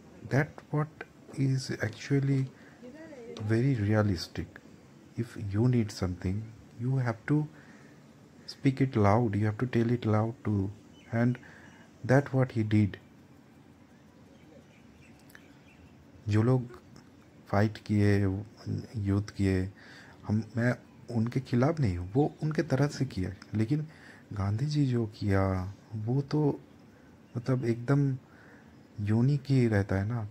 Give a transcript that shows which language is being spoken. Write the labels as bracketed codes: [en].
[en] That what is actually very realistic. If you need something, you have to speak it loud, you have to tell it loud too, and that what he did. [hi] जो लोग fight किए, युद्ध किए, मैं उनके खिलाफ नहीं हूँ, वो उनके तरह से किया, लेकिन गांधी जी जो किया वो तो मतलब एकदम यूनिक ही रहता है ना।